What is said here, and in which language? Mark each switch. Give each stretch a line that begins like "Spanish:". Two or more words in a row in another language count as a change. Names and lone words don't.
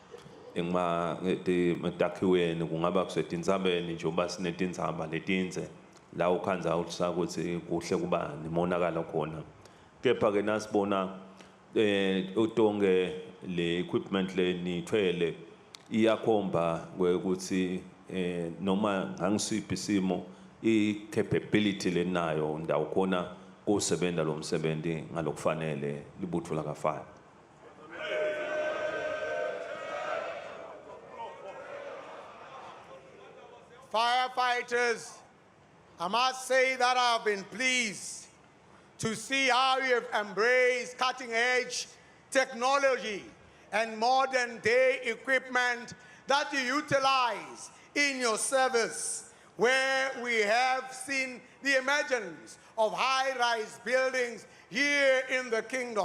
Swati: emakhiweni kungaba kusetindzabeni njengoba sinetindzaba letinze la ukhandza ukuthi kuhle kuba nemonakalo khona kepha-ke nasibona utonge le equipment le nithwele iyakhomba ukuthi noma ngangisiphi isimo i-capability lenayo ndawo khona kusebenza lo msebenzi ngalokufanele libutho lakafana.
English: Firefighters, I must say that I've been pleased to see how you have embraced cutting-edge technology and modern-day equipment that you utilize in your service, where we have seen the emergence of high-rise buildings here in the kingdom.